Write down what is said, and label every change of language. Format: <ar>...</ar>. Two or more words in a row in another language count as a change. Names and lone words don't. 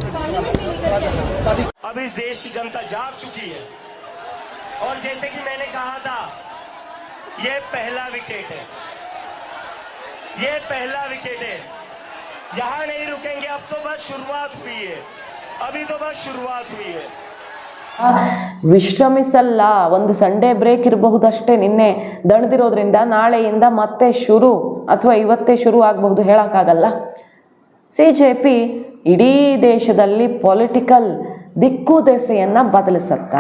<hi>अब इस देश की जनता जाग चुकी है और जैसे कि मैंने कहा था, ये पहला विकेट है, ये पहला विकेट है। यहां नहीं रुकेंगे, अब तो बस शुरुआत हुई है, अभी तो बस शुरुआत हुई है।</hi> <kn>ವಿಶ್ರಮಿಸಲ್ಲ. ಒಂದು</kn> <en>Sunday break</en> <kn>ಇರಬಹುದಷ್ಟೇ. ನಿನ್ನೆ ದಣದಿರೋದ್ರಿಂದ ನಾಳೆಯಿಂದ ಮತ್ತೆ ಶುರು ಅಥವಾ ಇವತ್ತೇ ಶುರು ಆಗಬಹುದು, ಹೇಳೋಕ್ಕಾಗಲ್ಲ. CJP ಇಡೀ ದೇಶದಲ್ಲಿ ಪೊಲಿಟಿಕಲ್ ದಿಕ್ಕು ದೆಸೆಯನ್ನು ಬದಲಿಸುತ್ತಾ?</kn>